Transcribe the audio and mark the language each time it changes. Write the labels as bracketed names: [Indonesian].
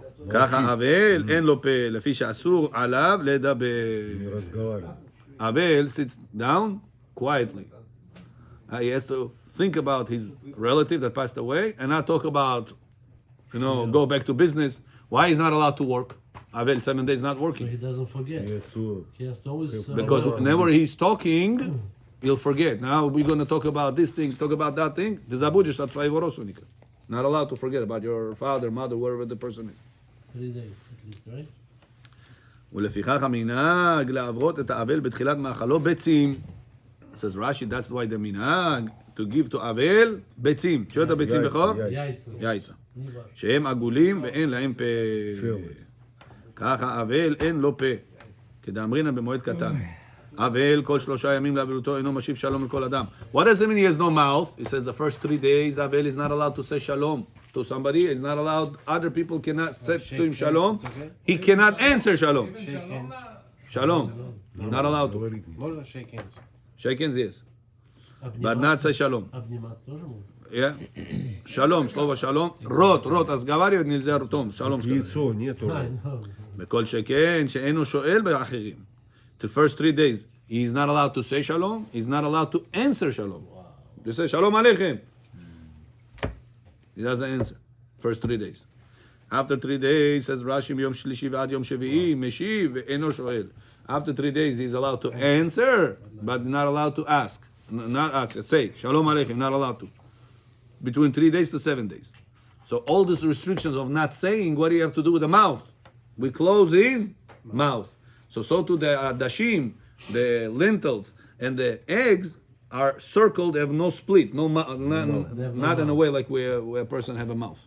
[Hebrew] ככה אבל אין לו פה, לפי שאסור עליו לדבר. [Russian] Разговаривает. [English] Abel sits down quietly. He has to think about his relative that passed away and not talk about, go back to business. Why he's not allowed to work? Abel 7 days not So working. he doesn't forget. Yes, too. He has to always... Because whenever he's talking, he'll forget. Now we're going to talk about this thing, talk about that thing. [Russian] Ты забудешь от своего родственника. [English] Not allowed to forget about your father, mother, wherever the person is. 3 days at least, right? [Hebrew] ולפיכך המנהג לעברות את האבל בתחילת מאכלו ביצים. [English] says Rashi, that's why the minhag to give to אבל ביצים. [Hebrew] שואל את הביצים בכור? [Russian] Яйца. יייצה. Не важно. [Hebrew] שהם עגולים ואין להם פה. ככה אבל אין לו פה. כדאמרינן במועד קטן. אבל כל 3 ימים לאבלותו אינו משיב שלום לכל אדם. [English] What does it mean he has no mouth? He says the first 3 days אבל is not allowed to say shalom to somebody. Is not allowed. Other people cannot say to him shalom. He cannot answer shalom. Shalom. Not allowed to. Можно shake hands? Shake hands, yes. But not say shalom. [Russian] Обниматься тоже можно? Yeah. Шалом, слово шалом. Рот, разговаривать нельзя ртом. Шалом сказать. Яйцо нету. [English] No. [Hebrew] בכל שכן שאינו שואל באחרים. [English] The first 3 days, he's not allowed to say shalom. He's not allowed to answer shalom. You say shalom aleichem. He doesn't answer. First 3 days. After 3 days, says Rashi, מיום שלישי ועד יום שביעי, משיב ואינו שואל. After 3 days, he's allowed to answer, but not allowed to ask. Not ask, say shalom aleichem, not allowed to. Between 3 days to 7 days. So all these restrictions of not saying, what do you have to do with the mouth? We close his mouth. So to the dashim, the lentils, and the eggs are circled, they have no split, not in a way like where a person have a mouth.